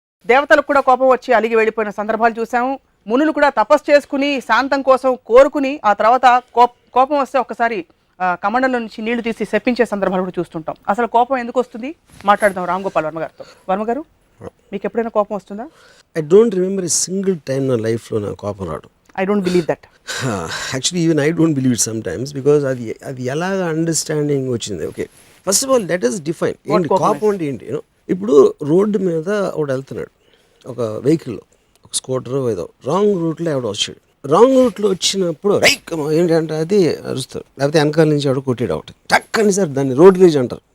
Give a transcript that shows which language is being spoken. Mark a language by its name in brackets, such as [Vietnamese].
[Telugu] దేవతలకు కూడా కోపం వచ్చి అలిగి వెళ్ళిపోయిన సందర్భాలు చూసాము. మునులు కూడా తపస్సు చేసుకుని శాంతం కోసం కోరుకుని ఆ తర్వాత కోపం వస్తే ఒక్కసారి కమండలో నుంచి నీళ్లు తీసి శప్పించే సందర్భాలు కూడా చూస్తుంటాం. అసలు కోపం ఎందుకు వస్తుంది మాట్లాడదాం రామ్ గోపాల్ వర్మ గారితో. వర్మ గారు, మీకు ఎప్పుడైనా కోపం వస్తుందా? [English] I don't remember a single time [Telugu] నా లైఫ్లో నాకు కోపం రావడం. [English] I don't believe that. Actually, even I don't believe it sometimes because [Telugu] అది ఎలాగా అండర్స్టాండింగ్ వచ్చింది. Okay, [English] first of all let us define [Telugu] ఏంటి కోపం అంటే ఏంటి. ఇప్పుడు రోడ్డు మీద ఒకడు వెళ్తున్నాడు ఒక వెహికల్లో, ఒక స్కూటర్ ఏదో రాంగ్ రూట్లో ఎవడో వచ్చాడు. రాంగ్ రూట్లో వచ్చినప్పుడు ఏంటంటే అది అరుస్తాడు, లేకపోతే వెనకాల నుంచి ఎవడో కొట్టాడు ఒకటి టక్కని సార్. దాన్ని రోడ్ రేజ్ అంటారు.